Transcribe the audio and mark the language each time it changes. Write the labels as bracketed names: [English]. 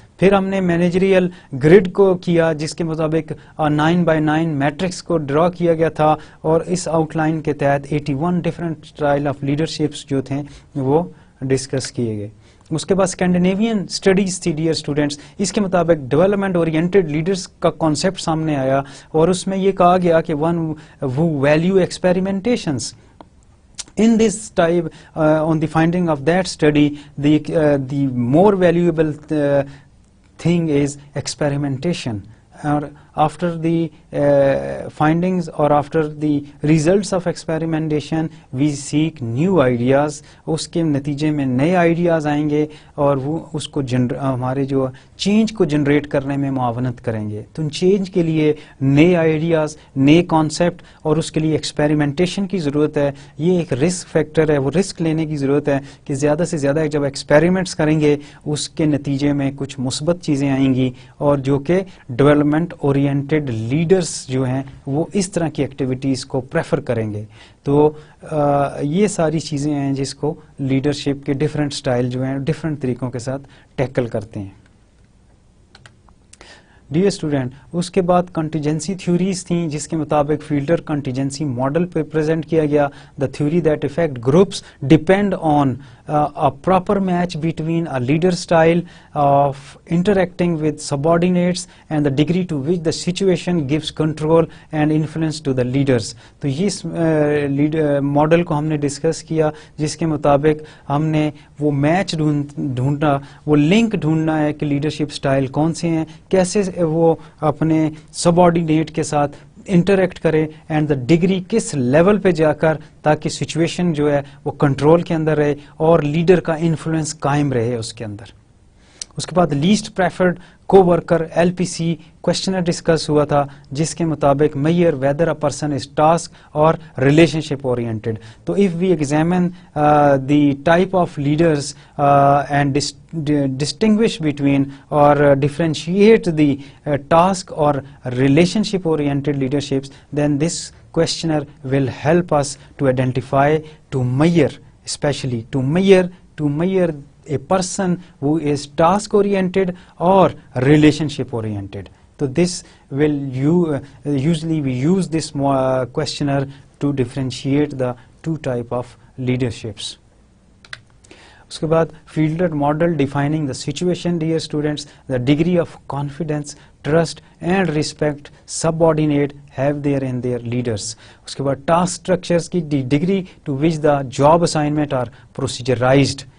[Urdu] پھر ہم نے مینیجریل گریڈ کو کیا جس کے مطابق 9x9 میٹرکس کو ڈرا کیا گیا تھا، اور اس آؤٹ لائن کے تحت 81 ڈفرینٹ اسٹائل آف لیڈرشپس جو تھے وہ ڈسکس کیے گئے. اس کے بعد اسکینڈینیوین اسٹڈیز تھی ڈیئر اسٹوڈینٹس، اس کے مطابق ڈیولپمنٹ اورینٹیڈ لیڈرز کا کانسیپٹ سامنے آیا، اور اس میں یہ کہا گیا کہ [English] One who value experimentations. In this type, on the finding of that study, the more valuable thing is experimentation. Or after the findings or after the results of experimentation, we seek new ideas. [Urdu] اس کے نتیجے میں نئے ideas آئیں گے اور وہ اس کو ہمارے جو چینج کو جنریٹ کرنے میں معاونت کریں گے. تو ان چینج کے لیے نئے آئیڈیاز، نئے کانسیپٹ، اور اس کے لیے ایکسپیریمنٹیشن کی ضرورت ہے. یہ ایک رسک فیکٹر ہے، وہ رسک لینے کی ضرورت ہے کہ زیادہ سے زیادہ جب ایکسپیریمنٹس کریں گے اس کے نتیجے میں کچھ مثبت چیزیں آئیں گی، اور جو کہ ڈیولپمنٹ اورینٹیڈ لیڈرز جو ہیں وہ اس طرح کی ایکٹیویٹیز کو پریفر کریں گے. تو یہ ساری چیزیں ہیں جس کو لیڈرشپ کے ڈفرینٹ سٹائل جو ہیں ڈفرینٹ طریقوں کے ساتھ ٹیکل کرتے ہیں. ڈیئر اسٹوڈینٹ، اس کے بعد کنٹیجنسی تھیوریز تھیں جس کے مطابق فیلڈر کنٹیجنسی ماڈل پہ پریزنٹ کیا گیا. [English] The theory that effect groups depend on a proper match between a leader style of interacting with subordinates and the degree to which the situation gives control and influence to the leaders. [Urdu] تو یہ model کو ہم نے discuss کیا جس کے مطابق ہم نے وہ میچ ڈھونڈنا، وہ لنک ڈھونڈنا ہے کہ لیڈرشپ سٹائل کون سے ہیں، کیسے وہ اپنے سب آرڈینیٹ کے ساتھ انٹریکٹ کرے، [English] and the degree [Urdu] کس لیول پہ جا کر تاکہ سچویشن جو ہے وہ کنٹرول کے اندر رہے اور لیڈر کا انفلوئنس قائم رہے اس کے اندر. اس کے بعد لیسٹ پریفرڈ کو ورکر LPC کوشچنر ڈسکس ہوا تھا جس کے مطابق [English] میئر whether a person is task اور relationship oriented. تو if we examine the type of leaders and distinguish between or differentiate the task or relationship oriented leaderships, then this questionnaire will help us to identify, to measure, especially to measure a person who is task oriented or relationship oriented. So this will usually we use this questionnaire to differentiate the two type of leaderships. [Urdu] اس کے بعد [English] Fiedler model defining the situation. Dear students, the degree of confidence, trust and respect subordinate have their in their leaders. [Urdu] اس کے بعد [English] Task structures کی degree to which the job assignment are proceduralized.